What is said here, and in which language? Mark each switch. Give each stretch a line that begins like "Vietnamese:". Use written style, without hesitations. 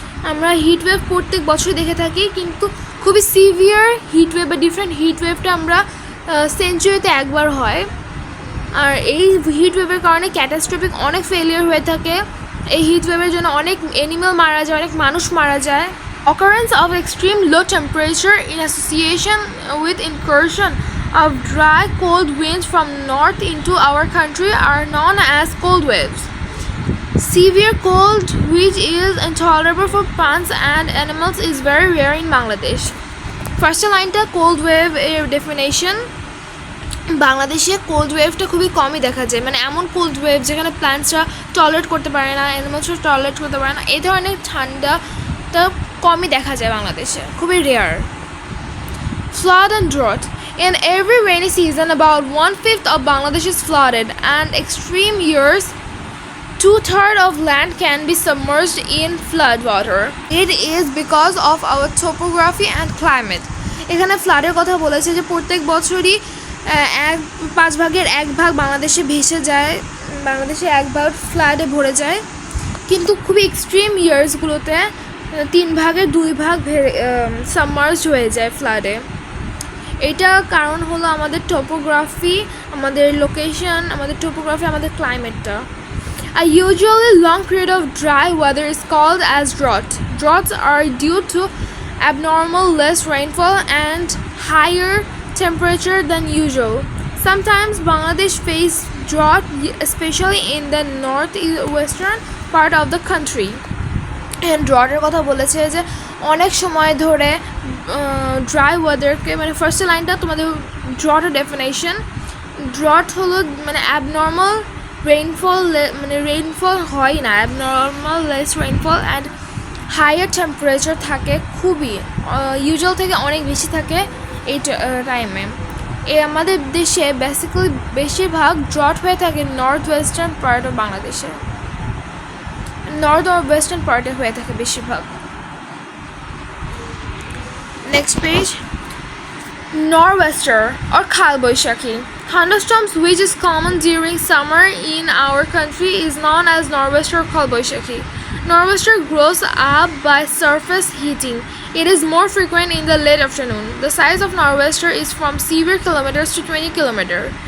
Bangla: আমরা heat wave প্রত্যেক বছর দেখে থাকি, কিন্তু খুবই সিভিয়ার হিট ওয়েভ বা ডিফারেন্ট হিট ওয়েভটা আমরা সেঞ্চুরিতে একবার হয়। আর এই হিট ওয়েভের কারণে ক্যাটাস্ট্রফিক অনেক ফেলিয়ার হয়ে থাকে। এই হিট ওয়েভের জন্য অনেক অ্যানিমাল মারা যায়, অনেক মানুষ মারা যায়।
English: Occurrence of extreme low temperature in association with incursion of dry cold winds from north into our country are known as cold waves. Severe cold, which is intolerable for plants and animals, is very rare in Bangladesh. First line ta cold wave definition.
Bangla: বাংলাদেশে cold ওয়েভটা খুবই কমই দেখা যায়, মানে এমন cold wave যেখানে প্ল্যান্টসরা tolerate করতে পারে না, অ্যানিমালসরা টলারেট করতে পারে না, এই ধরনের ঠান্ডাটা কমই দেখা যায় বাংলাদেশে, খুবই rare.
English: Flood and drought. In every rainy season, about 1/5 of Bangladesh is flooded, and extreme years 2/3 of land can be submerged in flood water. It is because of our topography and climate.
Bangla: এখানে ফ্লাডের কথা বলেছে যে প্রত্যেক বছরই 1/5 বাংলাদেশে ভেসে যায়, বাংলাদেশে 1/5 ফ্লাডে ভরে যায়, কিন্তু খুবই এক্সট্রিম ইয়ার্সগুলোতে 3/2 সাবমার্জ হয়ে যায় ফ্লাডে। এটা কারণ হলো আমাদের টোপোগ্রাফি, আমাদের লোকেশন, আমাদের টোপোগ্রাফি, আমাদের ক্লাইমেটটা।
English: A usually long period of dry weather is called as drought. Droughts are due to abnormal less rainfall and higher temperature than usual. Sometimes Bangladesh face drought, especially in the northwestern part of the country.
Bangla: And ড্রটের কথা বলেছে যে অনেক সময় ধরে dry ওয়েদারকে, মানে first লাইনটা তোমাদের ড্রটের definition. Drought হলো মানে অ্যাবনর্মাল রেইনফল, মানে রেইনফল হয় না, abnormal less rainfall and higher temperature থাকে, খুবই ইউজুয়াল থেকে অনেক বেশি থাকে এই টাইমে। আমাদের দেশে বেসিক্যালি বেশিরভাগ ড্রট হয়ে থাকে নর্থ ওয়েস্টার্ন পার্ট অফ বাংলাদেশে, নর্থ or ওয়েস্টার্ন পার্টে হয়ে থাকে বেশিরভাগ। নেক্সট পেজ, nor'wester or কালবৈশাখী.
English: Thunderstorms which is common during summer in our country is known as nor'wester or Kalbaishakhi. Nor'wester grows up by surface heating. It is more frequent in the late afternoon. The size of nor'wester is from severe kilometers to 20 kilometers.